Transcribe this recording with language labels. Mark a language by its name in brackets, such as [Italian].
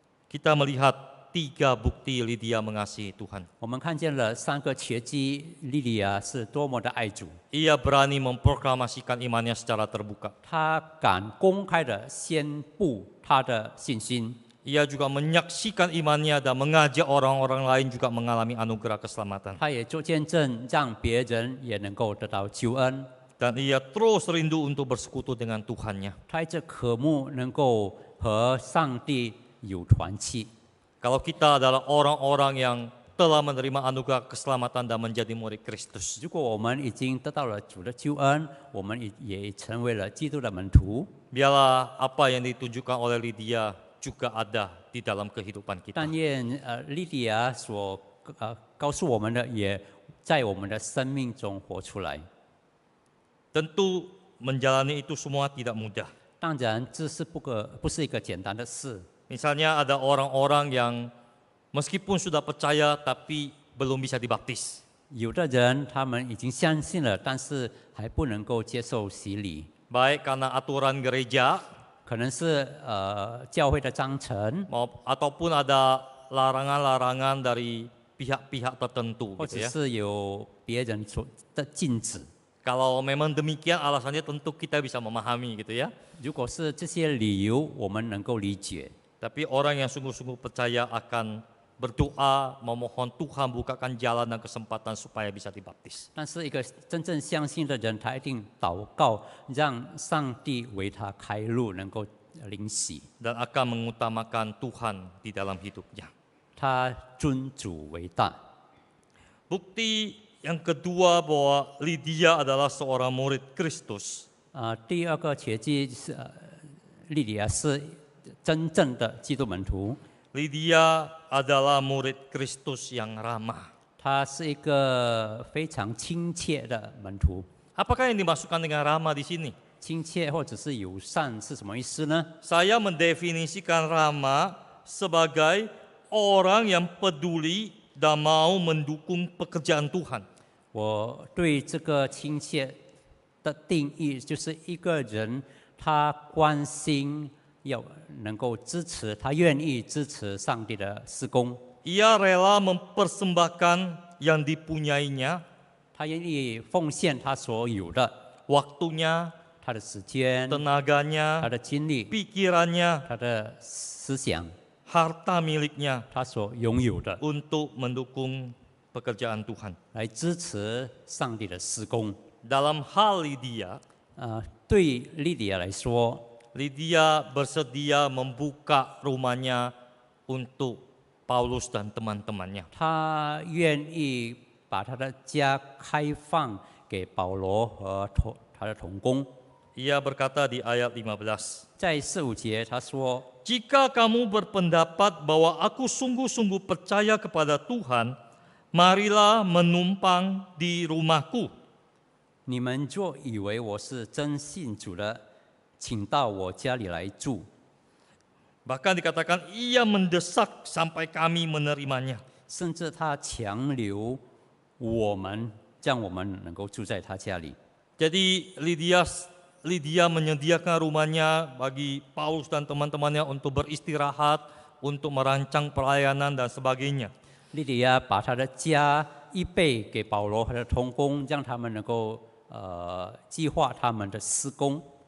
[Indonesian] Kita melihat 3 bukti Lydia mengasihi Tuhan. [Chinese] 我们看见了3个奇迹，莉莉亚是多么的爱主， [Indonesian] Ia berani memproklamasikan imannya secara terbuka. [Chinese] 她敢公开的宣布她的信心， [Indonesian] Ia juga menyaksikan imannya dan mengajak orang-orang lain juga mengalami anugerah keselamatan. [Chinese] 她也做见证，让别人也能够得到救恩。 [Indonesian] Dan ia terus rindu untuk bersekutu dengan Tuhannya. [Chinese] 她一直渴慕能够和上帝有团契。 [Indonesian] Kalau kita adalah orang-orang yang telah menerima anugerah keselamatan dan menjadi murid Kristus, [Chinese] 如果我们已经得到了主的救恩，我们也成为了基督的门徒。 [Indonesian] biarlah apa yang ditunjukkan oleh Lydia juga ada di dalam kehidupan kita. [Chinese] 但愿莉莉亚所告诉我们的，也在我们的生命中活出来。 [Indonesian] Tentu menjalani itu semua tidak mudah. [Chinese] 当然，这是不是一个简单的事。 [Indonesian] Misalnya ada orang-orang yang meskipun sudah percaya tapi belum bisa dibaptis. [Chinese] 有的人他们已经相信了，但是还不能够接受洗礼， [Indonesian] Baik karena aturan gereja [Chinese] 可能是教会的章程， [Indonesian] ataupun ada larangan-larangan dari pihak-pihak tertentu [Chinese] 或 [Indonesian] gitu ya. [Chinese] 是有别人所的禁止。 [Indonesian] Kalau memang demikian alasannya tentu kita bisa memahami gitu ya. [Chinese] 如果是这些理由，我们能够理解。 [Indonesian] Tapi orang yang sungguh-sungguh percaya akan berdoa, memohon Tuhan bukakan jalan dan kesempatan supaya bisa dibaptis. [Chinese] 但是一个真正相信的人，他一定祷告，让上帝为他开路，能够领洗。 [Indonesian] Dan akan mengutamakan Tuhan di dalam hidupnya. [Chinese] 他尊主为大。 [Indonesian] Bukti yang kedua bahwa Lydia adalah seorang murid Kristus. [Chinese] 第二个奇迹是莉莉亚是真正的基督门徒， [Indonesian] Lydia adalah murid Kristus yang ramah. [Chinese] 他是一个非常亲切的门徒。 [Indonesian] Apakah yang dimasukkan dengan ramah di sini? [Chinese] 亲切或者是友善是什么意思呢？ [Indonesian] Saya mendefinisikan ramah sebagai orang yang peduli dan mau mendukung pekerjaan Tuhan. [Chinese] 我对这个亲切的定义，就是一个人他关心，要能够支持，他愿意支持上帝的事工， [Indonesian] Ia rela mempersembahkan yang dipunyainya, [Chinese] 他愿意奉献他所有的， [Indonesian] waktunya, [Chinese] 他的时间、他 [Indonesian] tenaganya, [Chinese] 的精力、 [Indonesian] pikirannya, [Chinese] 他的思想， [Indonesian] harta miliknya [Chinese] 他所拥有的， [Indonesian] untuk mendukung pekerjaan Tuhan. [Chinese] 来支持上帝的事工。 [Indonesian] Dalam hal Lydia, [Chinese] 对莉莉亚来说， [Indonesian] Lydia bersedia membuka rumahnya untuk Paulus dan teman-temannya. [Chinese] 他愿意把他的家开放给保罗和他的同工。 [Indonesian] Ia berkata di ayat 15, [Chinese] 在4、5节他说： [Indonesian] "Jika kamu berpendapat bahwa aku sungguh-sungguh percaya kepada Tuhan, marilah menumpang di rumahku." [Chinese] 你们若以为我是真信主的，请到我家里来住。 [Indonesian] Bahkan dikatakan ia mendesak sampai kami menerimanya. [Chinese] 甚至他强留我们，让我们能够住在他家里。 [Indonesian] Jadi Lydia menyediakan rumahnya bagi Paulus dan teman-temannya untuk beristirahat, untuk merancang pelayanan dan sebagainya. [Chinese] 莉莉亚把他的家预备给保罗和他的同工，让他们能够计划他们的施工。